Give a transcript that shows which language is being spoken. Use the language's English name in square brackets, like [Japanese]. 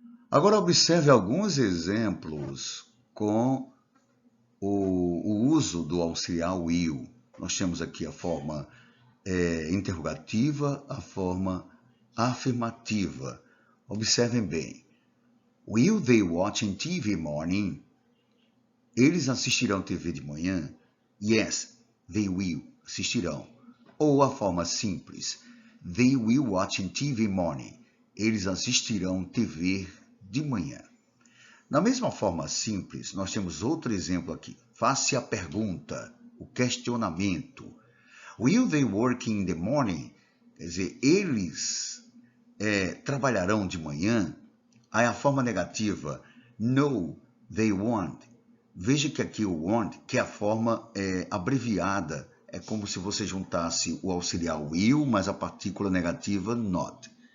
[Portuguese] Agora observe alguns exemplos com o uso do auxiliar will. Nós temos aqui a forma interrogativa, a forma afirmativa. Observem bem. [English] Will they watch TV morning? [Portuguese] Eles assistirão TV de manhã? [English] Yes, they will. [Portuguese] Assistirão. Ou a forma simples. [English] They will watch TV morning. [Portuguese] Eles assistirão TV de manhã. Na mesma forma simples, nós temos outro exemplo aqui. Faça a pergunta, o questionamento. [English] Will they work in the morning? [Portuguese] Quer dizer, eles trabalharão de manhã? Aí a forma negativa, [English] no, they won't. [Portuguese] Veja que aqui o won't, que é a forma abreviada, é como se você juntasse o auxiliar will, mais a partícula negativa not.